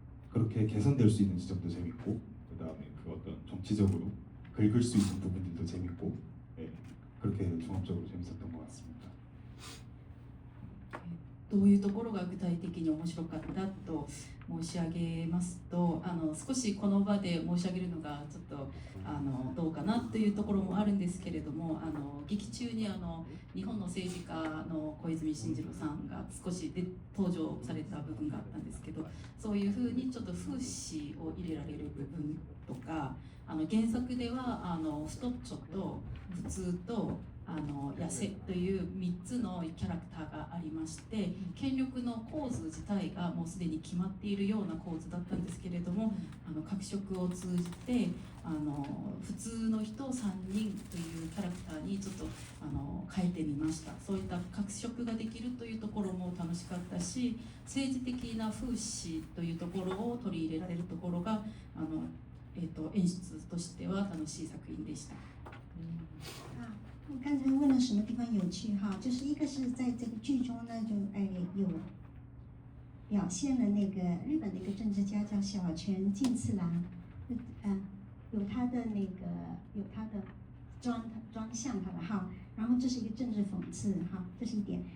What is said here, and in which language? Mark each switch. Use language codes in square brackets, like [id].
[ko] 그렇게 개선될 수 있는 지점도 재밌고 그 다음에 그 어떤 정치적으로 긁을 수 있는 부분들도 재밌고 네, 그렇게 종합적으로 재밌었던 것 같습니다. [ja] どういうところが具体的に面白かったと申し上げますと、少しこの場で申し上げるのがちょっとどうかなというところもあるんですけれども、劇中に日本の政治家の小泉進次郎さんが少し登場された部分があったんですけど、そういうふうにちょっと風刺を入れられる部分とか、原作では太っちょと普通と痩せという3つのキャラクターがありまして、権力の構図自体がもうすでに決まっているような構図だったんですけれども、各色を通じて普通の人を3人というキャラクターにちょっと変えてみました。そういった各色ができるというところも楽しかったし、政治的な風刺というところを取り入れられるところが演出としては楽しい作品でした。 [zh] 刚才问了什么地方有趣哈，就是一个是在这个剧中呢，就有表现了那个日本的一个政治家叫小泉进次郎，的那个有他的专项他的号，然后这是一个政治讽刺哈，这是一点。